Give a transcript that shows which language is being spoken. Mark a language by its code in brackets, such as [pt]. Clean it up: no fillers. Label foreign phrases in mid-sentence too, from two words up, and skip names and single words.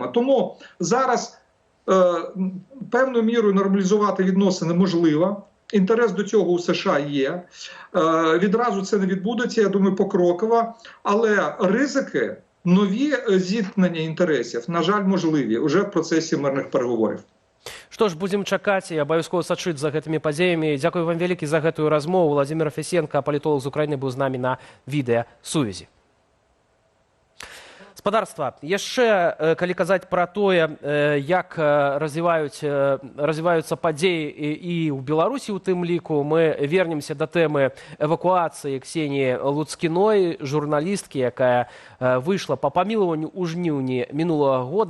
[uk] Тому зараз певною мірою нормалізувати відносини можливо. Інтерес до цього у США є. Відразу це не відбудеться, я думаю, покроково. Але ризики, нові зіткнення інтересів, на жаль, можливі уже в процесі мирних переговорів. [be] Што ж, будзем чакаць і абавязкова сачыць за гэтымі падзеямі. Дзякую вам вялікі за гэтую размову. Владимир Фесенко, палітолог з Украіны, быў з намі на відэасувязі. Спадарства, яшчэ, калі казаць пра тое, як развіваюцца падзеі і ў Беларусі у тым ліку, мы вернемся да тэмы эвакуацыі Ксеніі Луцкіной, журналісткі, якая выйшла па памілаванню ў жніўні мінулага года.